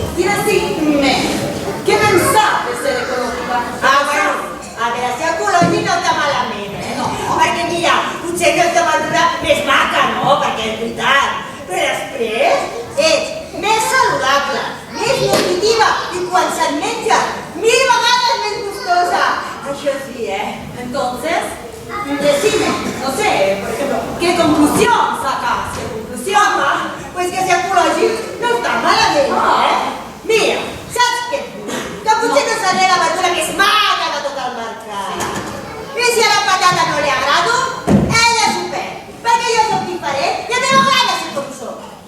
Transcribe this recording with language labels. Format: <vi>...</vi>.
<es>Y decime, ¿qué pensás de ser ecológica? Bueno, a ver,</es> <ca>si ecològic no està malament, no? Perquè mira, potser aquesta verdura més maca, no? Perquè és veritat. Però després és més saludable, més nutritiva i quan se'n menja 1000 vegades més gustosa. Això sí,</ca> <es>Entonces, decime, no sé, por ejemplo, ¿qué conclusión sacas? ¿Qué conclusión?</es> <ca>Home, pues que ser ecològic no està malament, Mira, saps què? Que potser no seré la verdura més maca de tot el mercat. I si a la patata no li agrado, ella s'ho perd, perquè jo soc diferent i a mi m'agrada ser com soc.</ca>